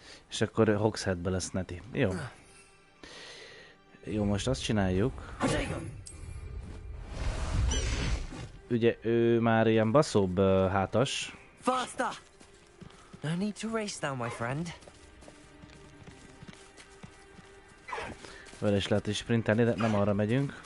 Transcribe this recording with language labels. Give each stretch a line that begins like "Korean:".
Hungarian: És akkor Hogsheadbe lesz Neti. Jó. Jó, most azt csináljuk. Ugye ő már ilyen baszóbb hátas.
English: No need to race now, my friend.
Hungarian: Vele is lehet is sprintelni, de nem arra megyünk.